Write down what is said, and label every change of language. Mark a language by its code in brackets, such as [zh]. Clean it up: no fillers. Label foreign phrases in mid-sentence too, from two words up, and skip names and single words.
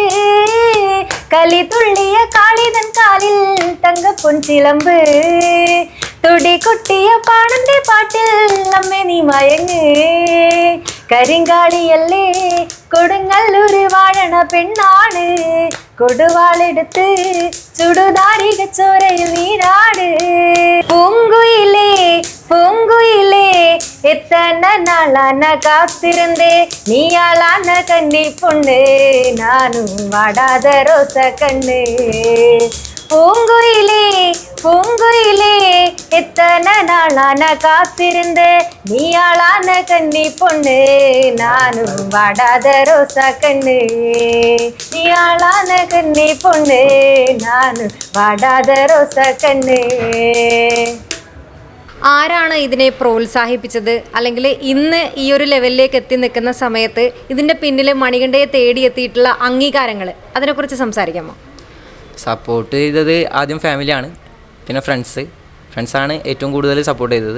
[ml] കലി തുള്ളിയ കാളിതൻ കാലിൽ തങ്കപ്പൊൻ ചിലമ്പ് തുടി കുട്ടിയ പാണന്റെ പാട്ടിൽ നമ്മെ നീ മയങ്ങ് കരിങ്കാളിയല്ലേ കൊടുങ്ങല്ലൂര് വാഴണ പെണ്ണാണ് കൊടുവാളെടുത്ത് ചുടുതാരിക ചോരയിൽ നീരാട് പൂങ്കുയിലേ [ta] പൂങ്കുയിലേ எத்தனை நாளான காத்திருந்தே நீயாளான கன்னி பொண்ணு நானும் வாடாத ரோச கண்ணு பூங்குயிலே பூங்குயிலே எத்தனை நாளான காத்திருந்தே நீயாளான கன்னி பொண்ணு நானும் வாடாத ரோச கண்ணு நீயாளான கன்னி பொண்ணு நானும் வாடாத ரோச கண்ணு. [ml] ആരാണ് ഇതിനെ പ്രോത്സാഹിപ്പിച്ചത്, അല്ലെങ്കിൽ ഇന്ന് ഈ ഒരു ലെവലിലേക്ക് എത്തി നിൽക്കുന്ന സമയത്ത് ഇതിൻ്റെ പിന്നിൽ മണികണ്ഠയെ തേടിയെത്തിയിട്ടുള്ള അംഗീകാരങ്ങൾ, അതിനെക്കുറിച്ച് സംസാരിക്കാമോ? സപ്പോർട്ട് ചെയ്തത് ആദ്യം ഫാമിലിയാണ്, പിന്നെ ഫ്രണ്ട്സാണ് ഏറ്റവും കൂടുതൽ സപ്പോർട്ട് ചെയ്തത്.